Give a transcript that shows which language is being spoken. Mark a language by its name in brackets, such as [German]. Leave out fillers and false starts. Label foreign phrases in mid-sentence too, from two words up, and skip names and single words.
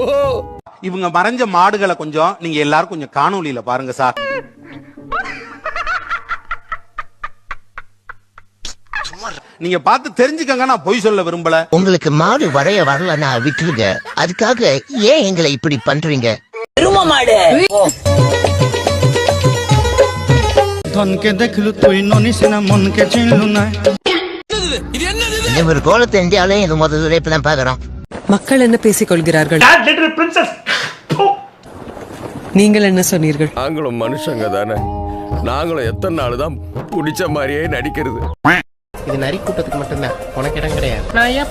[Tamil] இவங்க மறைஞ்ச மாடுகளை கொஞ்சம் நீங்க எல்லாரும் கொஞ்சம் காணொலியில பாருங்க சார். நீங்க பார்த்து தெரிஞ்சுக்கங்க, நான் பொய் சொல்ல விரும்பல. உங்களுக்கு மாடு வரைய வரலன்னா விட்டுருங்க. அதுக்காக ஏன் எங்களை இப்படி பண்றீங்க? [Bangla] ধনকে দেখলু তুই ননিসিনা মনকে চিনলু না. [Tamil] இந்த ஒரு கோலத்தை இந்தியாவிலே இது முதல்ல இப்பதான் பாக்குறோம். மக்கள் என்ன பேசிக் கொள்கிறார்கள்? நீங்கள் என்ன சொன்னீர்கள்? நாங்களும் மனுஷங்க தானே. நாங்களும் எத்தனை நாள் தான் பிடிச்ச மாதிரியே நடிக்கிறது. இது நரி கூட்டத்துக்கு மட்டும்தான், உனக்கு இடம் கிடையாது.